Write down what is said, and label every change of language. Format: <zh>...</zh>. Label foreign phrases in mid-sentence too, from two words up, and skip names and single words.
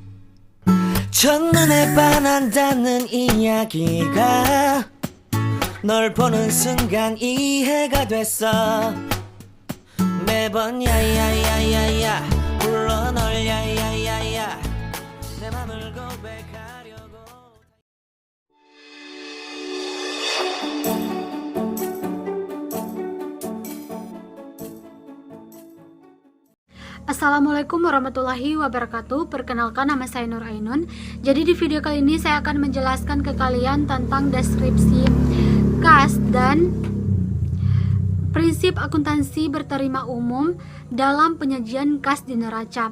<ko>첫눈에 반한다는 이야기가 널 보는 순간 이해가 됐어. 매번 야야야야야 불러 널 야야야야 내 맘을 고백하려고.</ko> <ar>السلام عليكم ورحمة الله وبركاته.</ar> <id>Perkenalkan, nama saya Nur Ainun. Jadi di video kali ini saya akan menjelaskan ke kalian tentang deskripsi kas dan prinsip akuntansi berterima umum dalam penyajian kas di neraca.</id>